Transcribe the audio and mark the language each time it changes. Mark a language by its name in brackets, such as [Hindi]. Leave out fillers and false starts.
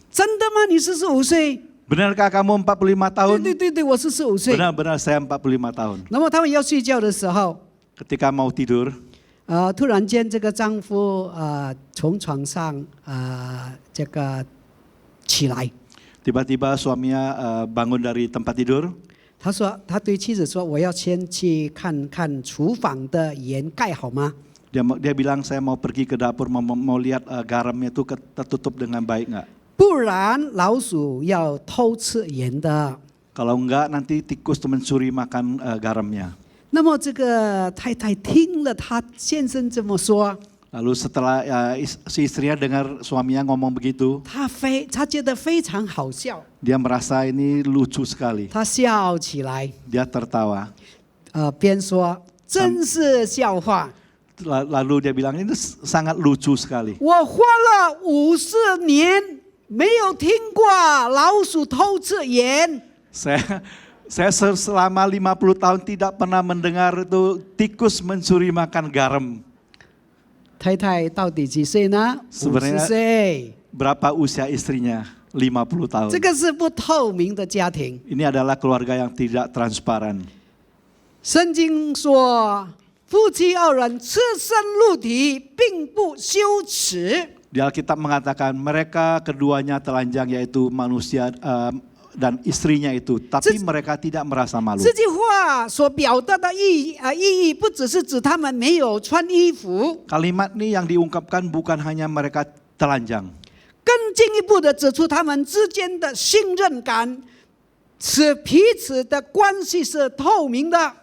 [Chinese] 真的吗？你45岁？ [Indonesian] Benarkah kamu 45 tahun? [Chinese] 对，我45岁。 [Indonesian] Benar-benar saya 45 tahun. [Chinese] 那么他们要睡觉的时候， [Indonesian] Ketika mau tidur, [Chinese] 突然间这个丈夫从床上这个起来， [Indonesian] tiba-tiba suaminya bangun dari tempat tidur. [Chinese] 他对妻子说：“我要先去看看厨房的盐盖好吗？” [Indonesian] Dia bilang saya mau pergi ke dapur mau lihat garamnya itu tertutup dengan baik nggak. [Chinese] 不然老鼠要偷吃盐的。 [Indonesian] Kalau enggak nanti tikus mencuri makan garamnya. [Chinese] 那么这个太太听了他先生这么说， [Indonesian] Lalu setelah si istrinya dengar suaminya ngomong begitu, [Chinese] 他觉得非常好笑， [Indonesian] dia merasa ini lucu sekali. [Chinese] 他笑起来， [Indonesian] Dia tertawa. [Chinese] 边说真是笑话。 [Indonesian] Lalu dia bilang ini sangat lucu sekali. [Chinese] 我活了50年，没有听过老鼠偷吃盐。 [Indonesian] Saya selama 50 tahun tidak pernah mendengar itu tikus mencuri makan garam. [Chinese] 太太到底几岁呢？50岁。 [Indonesian] Berapa usia istrinya? 50 tahun. [Chinese] 这个是不透明的家庭。 [Indonesian] Ini adalah keluarga yang tidak transparan. [Chinese] 圣经说，夫妻二人赤身露体，并不羞耻。 [Indonesian] Di Alkitab mengatakan mereka keduanya telanjang yaitu manusia dan istrinya itu, tapi mereka tidak merasa malu. [Chinese] 这句话所表达的意义，不只是指他们没有穿衣服， [Indonesian] Kalimat ini yang diungkapkan bukan hanya mereka telanjang, [Chinese] 更进一步的指出他们之间的信任感，使彼此的关系是透明的。